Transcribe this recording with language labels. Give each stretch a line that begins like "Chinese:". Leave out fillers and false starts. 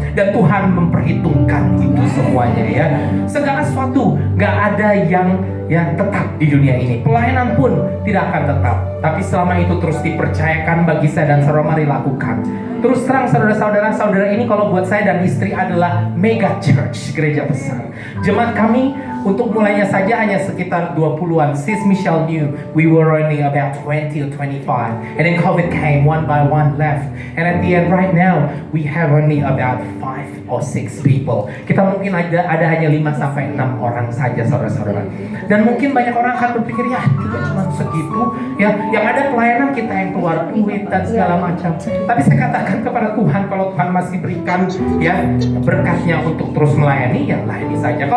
Indonesian: Dan Tuhan memperhitungkan itu semuanya ya. Segala sesuatu gak ada yang tetap di dunia ini. Pelayanan pun tidak akan tetap. Tapi selama itu terus dipercayakan bagi saya dan saudara, mari lakukan. Terus terang saudara-saudara, saudara ini kalau buat saya dan istri adalah mega church, gereja besar. Jemaat kami untuk mulainya saja hanya sekitar 20-an.
English: Sis Michelle knew we were only about 20 or 25. And then COVID came, one by one left. And at the end right now, we have only about 5 or 6 people.
Indonesian: Kita mungkin ada hanya 5 sampai 6 orang saja saudara-saudara. Dan mungkin banyak orang akan berpikir, ya kita cuma segitu. Ya, yang ada pelayanan kita yang keluar duit dan segala macam. Tapi saya katakan kepada Tuhan, kalau Tuhan masih berikan ya berkatnya untuk terus melayani, ya layani saja.